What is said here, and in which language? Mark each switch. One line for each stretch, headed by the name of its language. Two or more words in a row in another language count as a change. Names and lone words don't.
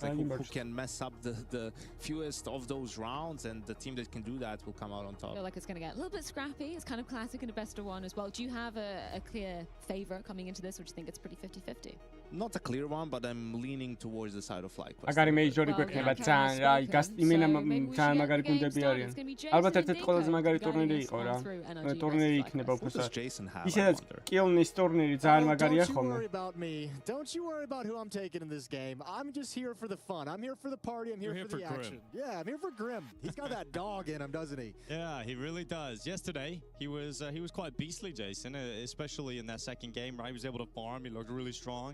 English: Like who can mess up the fewest of those rounds, and the team that can do that will come out on top. I feel like it's going to get a little bit scrappy. It's kind of classic in a best of one as well. Do you have a clear favorite coming into this, or do you think it's pretty 50-50? Not a clear one, but I'm leaning towards the side of FlyQuest.
Georgian: აგარი მეიჟორი გვექნება ძალიან რა, იმენა ძალიან მაგარი გუნდები არიან. ალბათ ერთ-ერთი ყველაზე მაგარი ტურნირი იყო რა. ტურნირი იქნება უფრო ისედაც კილნის ტურნირი ძალიან მაგარია ხოლმე.
English: Don't you worry about who I'm taking in this game. I'm just here for the fun. I'm here for the party. I'm here for the action. Yeah, I'm here for Grim. He's got that dog in him, doesn't he? Yeah, he really does. Yesterday, he was quite beastly, Jason, especially in that second game, right? He was able to farm. He looked really strong.